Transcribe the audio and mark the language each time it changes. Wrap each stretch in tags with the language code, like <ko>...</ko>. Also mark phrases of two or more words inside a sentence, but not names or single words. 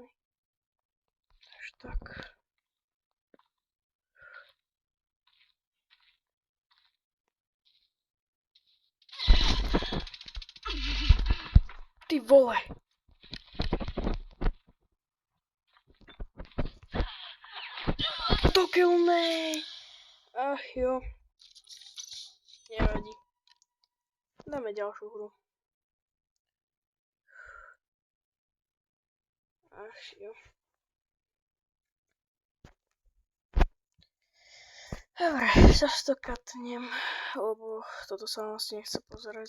<sk>Takže tak. Ty vole!</sk> <en>To kill me!</en> <sk>Ach jo. Nevadí. Dáme ďalšiu hru. Ach jo. Dobre, zase to katnem, lebo toto sa vlastne nechce pozerať.</sk>